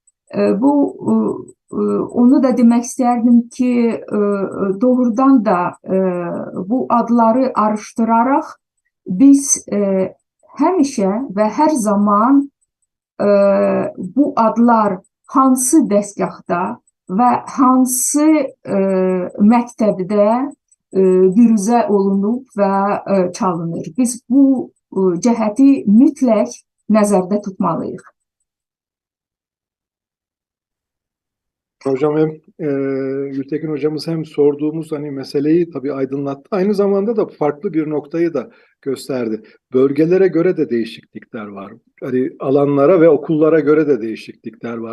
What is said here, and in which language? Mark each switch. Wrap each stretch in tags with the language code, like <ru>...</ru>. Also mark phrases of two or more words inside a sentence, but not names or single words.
<az>Onu da demək istərdim ki, doğrudan da bu adları araştıraraq biz həmişə və hər zaman bu adlar hansı dəstgahda və hansı məktəbdə büruzə olunub və çalınır. Biz bu cəhəti mütləq nəzərdə tutmalıyıq.</az> <tr>Hocam hem Gültekin hocamız hem sorduğumuz hani meseleyi tabii aydınlattı. Aynı zamanda da farklı bir noktayı da gösterdi. Bölgelere göre de değişiklikler var. Hani alanlara ve okullara göre de değişiklikler var.</tr>